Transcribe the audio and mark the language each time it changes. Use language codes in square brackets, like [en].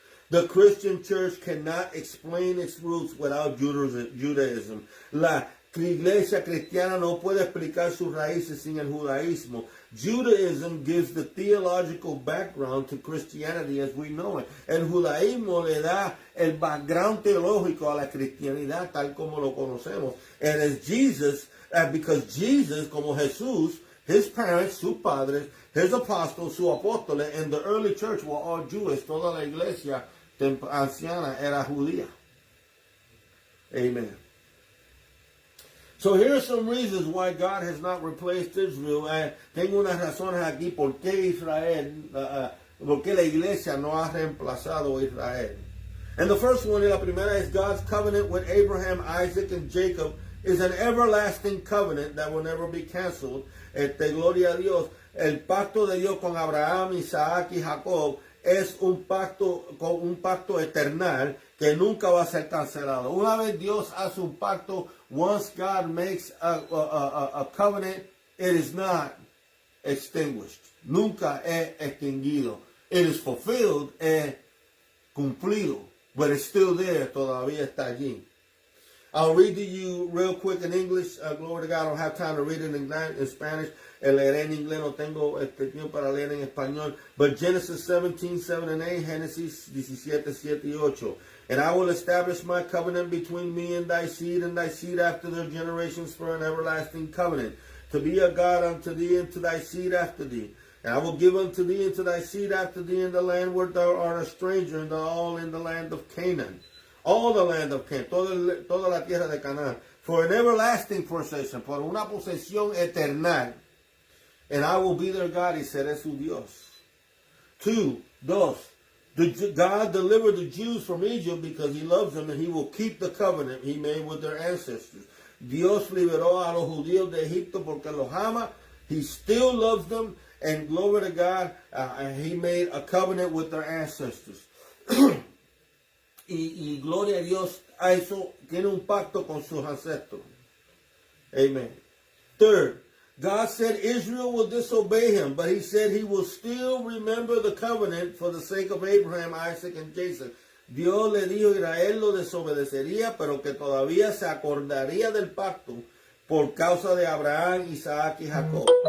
[en] The Christian church cannot explain its roots without Judaism. [es] La iglesia cristiana no puede explicar sus raíces sin el judaísmo. [en] Judaism gives the theological background to Christianity as we know it. [es] El judaísmo le da el background teológico a la cristianidad tal como lo conocemos. [en] And as Jesus, because Jesus, [es] como Jesús, [en] his parents, [es] sus padres, [en] his apostles, [es] sus apóstoles, [en] and the early church were all Jewish. [es] Toda la iglesia anciana era judía. [en] Amen. So here are some reasons why God has not replaced Israel. [es] Tengo unas razones aquí por qué por qué la iglesia no ha reemplazado a Israel. [en] And the first one, [es] y la primera, [en] is God's covenant with Abraham, Isaac, and Jacob is an everlasting covenant that will never be canceled. [es] Gloria a Dios. El pacto de Dios con Abraham, Isaac y Jacob es un pacto eternal que nunca va a ser cancelado. Una vez Dios hace un pacto, [en] once God makes a covenant, it is not extinguished. [es] Nunca es extinguido. [en] It is fulfilled, [es] es cumplido, [en] but it's still there, [es] todavía está allí. [en] I'll read to you real quick in English. Glory to God, I don't have time to read it in Spanish. [es] Leeré en inglés, no tengo tiempo para leer en español. [en] But Genesis 17, 7 and 8, [es] Génesis 17, 7 y 8. [en] And I will establish my covenant between me and thy seed after their generations for an everlasting covenant, to be a God unto thee and to thy seed after thee. And I will give unto thee and to thy seed after thee in the land where thou art a stranger, and all in the land of Canaan. All the land of Canaan, [es] toda la tierra de Canaán, [en] for an everlasting possession, [es] por una posesión eternal. [en] And I will be their God, [es] y seré su Dios. Dos, [en] God delivered the Jews from Egypt because he loves them, and he will keep the covenant he made with their ancestors. [es] Dios liberó a los judíos de Egipto porque los ama. [en] He still loves them, and glory to God, he made a covenant with their ancestors. [es] Y gloria a Dios, a eso tiene un pacto con sus ancestros. [en] Amen. Third, God said Israel will disobey him, but he said he will still remember the covenant for the sake of Abraham, Isaac, and Jacob. [es] Dios le dijo a Israel lo desobedecería, pero que todavía se acordaría del pacto por causa de Abraham, Isaac y Jacob.